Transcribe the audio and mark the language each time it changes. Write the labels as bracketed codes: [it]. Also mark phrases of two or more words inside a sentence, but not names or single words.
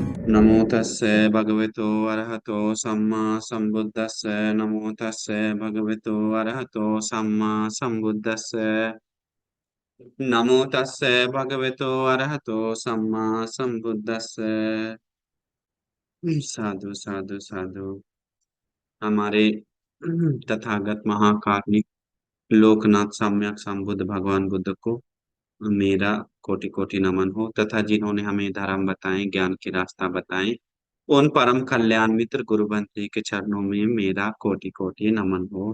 [pi] नमो तस्से भगवतो अरहतो सम्मा सम्बुद्धस्से नमो तस्से भगवतो अरहतो सम्मा सम्बुद्धस्से नमो तस्से भगवतो अरहतो सम्मा सम्बुद्धस्से। साधु साधु साधु। [hi] हमारे तथागत महाकारुणिक लोकनाथ सम्यक संबुद्ध भगवान बुद्ध को मेरा कोटि कोटि नमन हो, तथा जिन्होंने हमें धर्म बताए, ज्ञान के रास्ता बताए, उन परम कल्याण मित्र गुरु बंसी के चरणों में मेरा कोटि कोटि नमन हो।